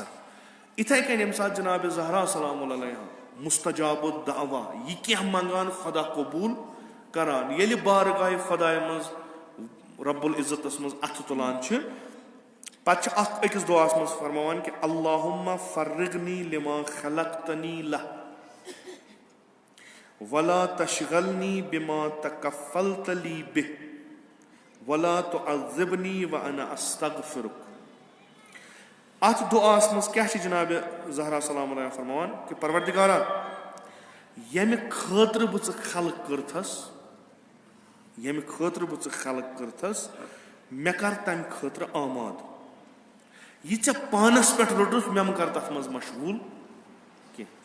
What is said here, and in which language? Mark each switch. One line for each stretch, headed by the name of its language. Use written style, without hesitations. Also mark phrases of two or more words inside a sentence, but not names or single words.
Kashmiri: اِتھے کٔنۍ ییٚمہِ ساتہٕ جناب زہرا
Arabic: سلام علیہا مستجاب الدعوا
Kashmiri: یہِ کینٛہہ منٛگان خۄدا قبوٗل کران. ییٚلہِ بارگاہہِ خۄدایہِ منٛز رب العزتس منٛز اَتھٕ تُلان چھِ پتہٕ چھِ اکھ أکِس دُعاہس منٛز فرماوان کہِ
Arabic: اللہُمہ فرغنی لما خلقتنی لہ ولا تشغلنی بما تکفلت لی بہ ولا تعذبنی وانا استغفرک.
Kashmiri: اتھ دُعاہس منٛز کیٛاہ چھِ جناب زہرا
Arabic: سلام علیہ
Kashmiri: فرماوان کہِ پروردگارا ییٚمہِ خٲطرٕ بہٕ ژٕ خلق کٔرتھس مےٚ کر تمہِ خٲطرٕ آماد. یہِ ژےٚ پانس پٮ۪ٹھ روٚٹُتھ مےٚ مہ کر تتھ منٛز مشغوٗل کینٛہہ.